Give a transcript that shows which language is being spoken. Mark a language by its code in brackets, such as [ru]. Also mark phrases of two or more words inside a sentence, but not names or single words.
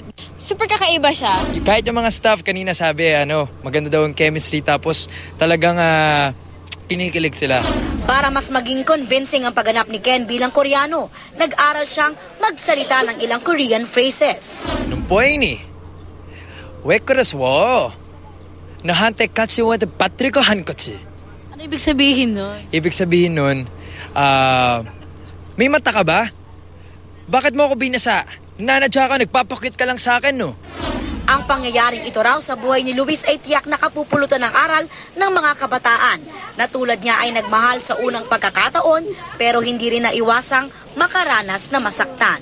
[tl] Super kakaiba siya. Kahit yung mga staff kanina sabi, maganda daw ang chemistry, tapos talagang kinikilig sila. Para mas maging convincing ang pagganap ni Ken bilang Koreano, nag-aral siyang magsalita ng ilang [en] Korean phrases. [tl] Nung ni, [ko] 왜 그랬어? 나한테 같이 와도 빠뜨리고 한 거지. [tl] Ano ibig sabihin nun? Ibig sabihin nun, may mata ka ba? Bakit mo ako binasa? Nanadya ka, nagpapakit ka lang sa akin, no? Ang pangyayaring ito raw sa buhay ni Luis ay tiyak na kapupulutan ng aral ng mga kabataan na tulad niya ay nagmahal sa unang pagkakataon pero hindi rin naiwasang makaranas na masaktan.